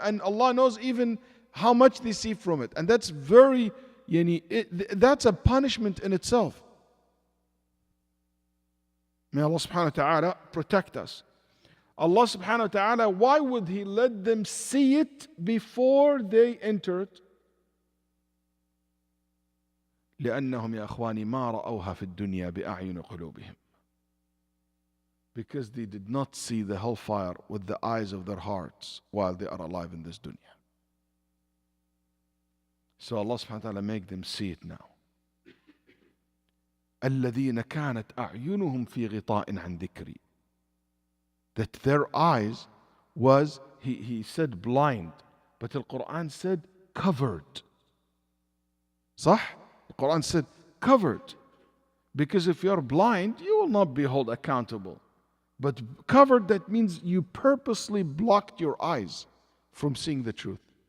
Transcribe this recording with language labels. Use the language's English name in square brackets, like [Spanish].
[English] And Allah knows even how much they see from it. And that's very, that's a punishment in itself. May Allah subhanahu wa ta'ala protect us. Allah subhanahu wa ta'ala, why would He let them see it before they enter it? [Arabic] لأنهم يا أخواني ما رأوها في الدنيا بأعين قلوبهم. [English] Because they did not see the hellfire with the eyes of their hearts while they are alive in this dunya. So Allah subhanahu wa ta'ala make them see it now. [Arabic] الذين كانت أعينهم في غطاء عن ذكري. [English] That their eyes was, he said blind, but the Quran said covered. صح? The Quran said covered. Because if you're blind, you will not be held accountable. But covered, that means you purposely blocked your eyes from seeing the truth.